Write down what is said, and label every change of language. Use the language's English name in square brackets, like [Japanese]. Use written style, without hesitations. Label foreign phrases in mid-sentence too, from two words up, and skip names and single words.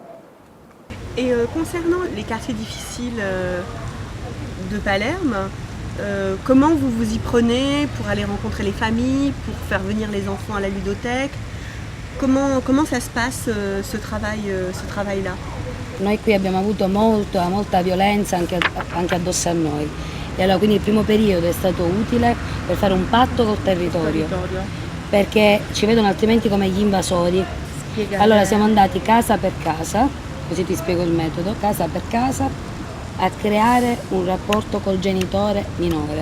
[French] Et concernant les quartiers difficiles de Palerme, Comment vous vous y prenez pour aller rencontrer les familles, pour faire venir les enfants à la ludothèque? Comment ça se passe ce travail-là? [Italian] Noi qui abbiamo avuto molta violenza anche addosso a noi. E allora quindi il primo periodo è stato utile per fare un patto col territorio. Perché ci vedono altrimenti come gli invasori. Allora siamo andati casa per casa, così ti spiego il metodo, casa per casa, a creare un rapporto col genitore minore.